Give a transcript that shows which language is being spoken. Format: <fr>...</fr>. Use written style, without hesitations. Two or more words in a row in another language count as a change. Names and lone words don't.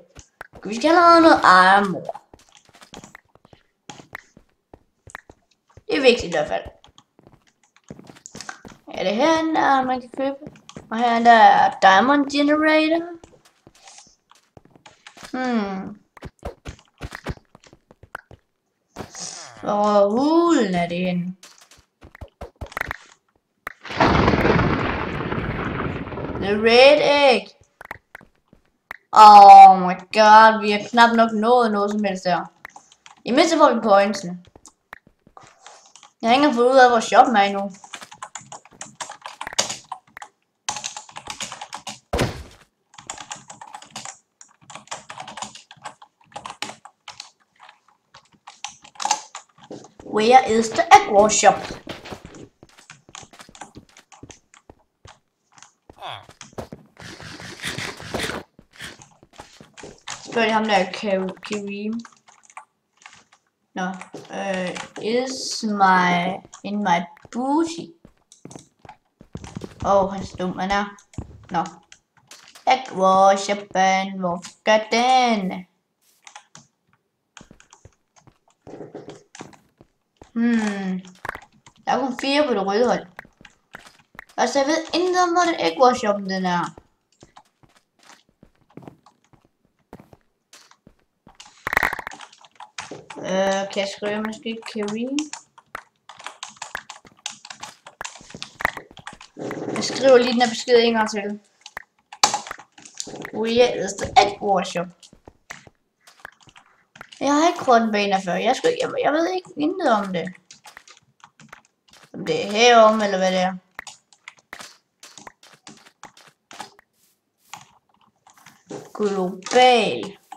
<da>Vi skal have noget armor. Det er vigtigt i hvert fald. Ja, det her der man kan købe. Og her der er Diamond Generator. Hvor hulen er det henne?</da> <en>The red egg. Oh my god,</en> <da>vi har knap nok nået noget som helst der. I mindste får vi pointsene. Jeg har ikke engang fået ud af, hvor shoppen er endnu.</da> <en>Where is the Egg Wars shop?</en> <da>Spørg lige ham der Kareem.</da> <en>No, is in my booty?</en> <da>Han er dum, han er. Nå. Egg Wars shoppen, hvor skal den? Der er kun 4 på det røde hold. Altså, jeg ved intet om, hvor den Egg Wars shoppen den er. Kan jeg skrive måske Kareem? Jeg skriver lige den her besked en gang til.</da> <en>Where is the Egg Wars shop?</en> <da>Jeg har ikke prøvet den baner før. Jeg ved ikke intet om det. Om det er herom eller hvad det er. Global.</da>